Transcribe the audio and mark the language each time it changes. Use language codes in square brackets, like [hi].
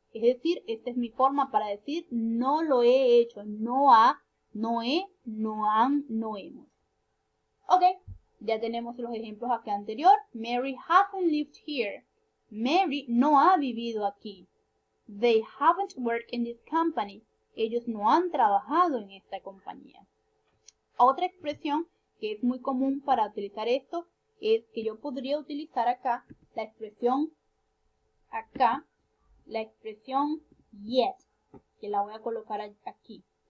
[es] Es decir, esta es mi forma para decir no lo he hecho, no ha, no he, no han, no hemos. Ok, ya tenemos los ejemplos acá anterior. [en] Mary hasn't lived here. [es] Mary no ha vivido aquí. [en] They haven't worked in this company. [es] Ellos no han trabajado en esta compañía. Otra expresión que es muy común para utilizar esto es que yo podría utilizar acá la expresión yet, que la voy a colocar aquí.